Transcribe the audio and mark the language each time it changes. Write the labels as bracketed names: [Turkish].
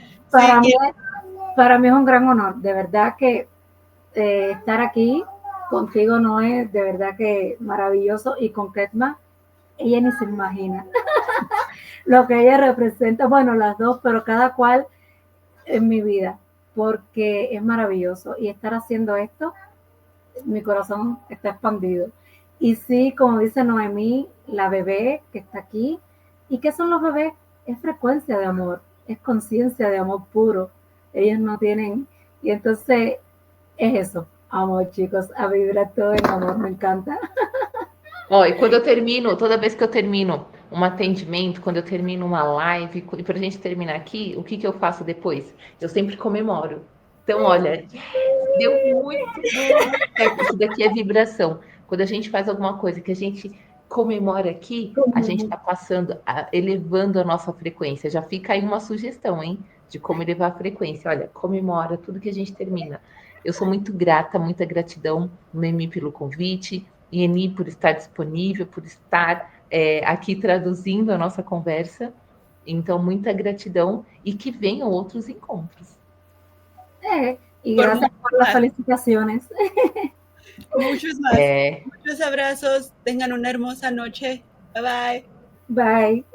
[Spanish] Para mí es un gran honor, de verdad que estar aquí contigo no es de verdad que maravilloso, y con Ketma, ella ni se imagina lo que ella representa, bueno, las dos, pero cada cual en mi vida, porque es maravilloso, y estar haciendo esto, mi corazón está expandido. Y sí, como dice Noemí, la bebé que está aquí, ¿y qué son los bebés? Es frecuencia de amor, es conciencia de amor puro, ellos no tienen, y entonces es eso. Amor, chicos, a vibrar todo em amor, me encanta. [Portuguese] E quando eu termino, toda vez que eu termino um atendimento, quando eu termino uma live, e para a gente terminar aqui, o que eu faço depois? Eu sempre comemoro. Então, olha, deu muito certo, isso daqui é vibração. Quando a gente faz alguma coisa que a gente comemora aqui, a gente está elevando a nossa frequência. Já fica aí uma sugestão, hein? De como elevar a frequência. Olha, comemora tudo que a gente termina. Eu sou muito grata, muita gratidão, Noemi, pelo convite, e Eni por estar disponível, por estar aqui traduzindo a nossa conversa. Então, muita gratidão e que venham outros encontros. [Spanish] Y gracias por las felicitaciones. Muchos más. Muchos abrazos. Tengan una hermosa noche. [English] Bye bye.